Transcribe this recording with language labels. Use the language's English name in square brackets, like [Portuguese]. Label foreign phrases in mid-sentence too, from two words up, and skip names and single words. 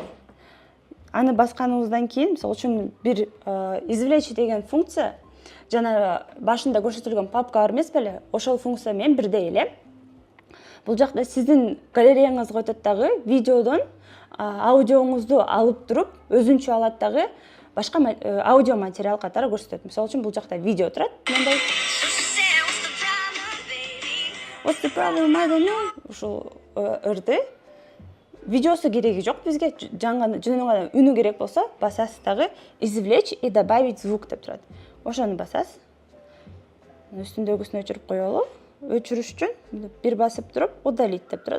[Kyrgyz] Аны басканыңыздан кийин, мисалы үчүн бир извлечь деген функция жана башында көрсөтүлгөн папка бар эмес беле, ошол функция менен бирдей эле. Бул жакта сиздин галереяңызга өтөт дагы видеодон аудиоңузду алып туруп, өзүнчө алат дагы башка аудио материал катары көрсөтөт. Мисалы үчүн бул жакта видео турат. Мындай. [English] What's the problem? I don't know. [Kyrgyz] Ушул ырды. Видеосу кереги жок бизге. Жөнүнөн гана үнү керек болсо, басасыз дагы [Russian] извлечь и добавить звук [Kyrgyz] деп турат. Ошону басасыз. Үстүндөгүсүн өчүрүп коелу. Өчүрүш үчүн бир басып туруп, удалить деп турат.